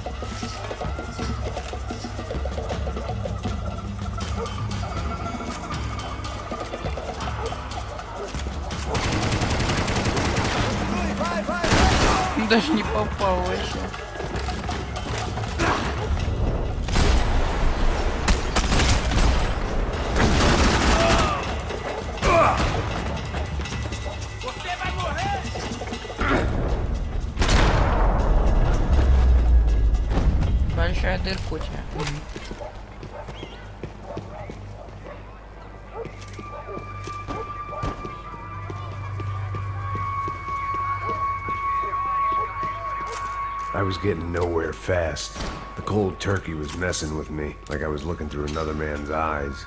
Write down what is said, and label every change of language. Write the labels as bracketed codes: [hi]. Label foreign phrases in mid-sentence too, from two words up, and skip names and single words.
[ru] Даже не попал вообще. [pt] Você vai morrer! [ru] Большая дырка у тебя. [en] I was getting nowhere fast. The cold turkey was messing with me, like I was looking through another man's eyes.